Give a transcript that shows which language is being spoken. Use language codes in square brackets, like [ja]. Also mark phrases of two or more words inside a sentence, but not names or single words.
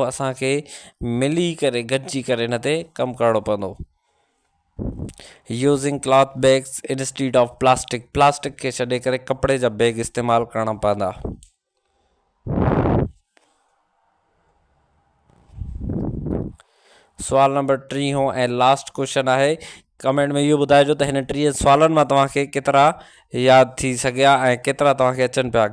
[sd] असांखे मिली करे, गॾिजी करे हिन ते कमु करणो पवंदो। [en] using cloth bags instead of plastic [sd] खे छॾे करे कपिड़े जा बैग इस्तेमालु करणा पवंदा। सवाल नंबर 30 ऐं [en] last question [sd] आहे। कमेंट में इहो ॿुधाइजो त हिन 30 सवालनि मां तव्हांखे केतिरा यादि थी सघिया ऐं केतिरा तव्हांखे अचनि पिया।